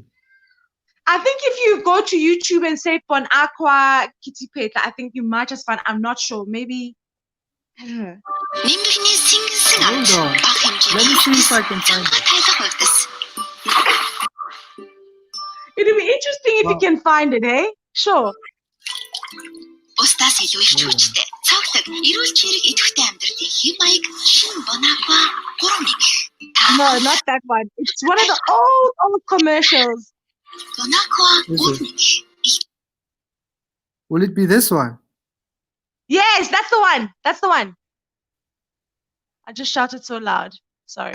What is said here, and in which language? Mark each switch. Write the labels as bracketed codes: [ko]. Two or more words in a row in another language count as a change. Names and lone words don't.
[en] I think if you go to YouTube and say Bon Aqua Kitty Phetla, I think you might just find, I'm not sure, maybe, I don't know. Hold on. Let me see if I can find it. It'll be interesting if you Wow. can find it, hey? Sure. [mn] Бусдаас илүү их хүчтэй, цогцлог, эрүүл чирэг идэвхтэй амьдралын хэв маяг шинэ Bonaqua 3 [en] No, not that one. It's one of the old commercials. Bonaqua Is 3 it? Will it be this one? Yes, that's the one. That's the one. I just shouted so loud. Sorry.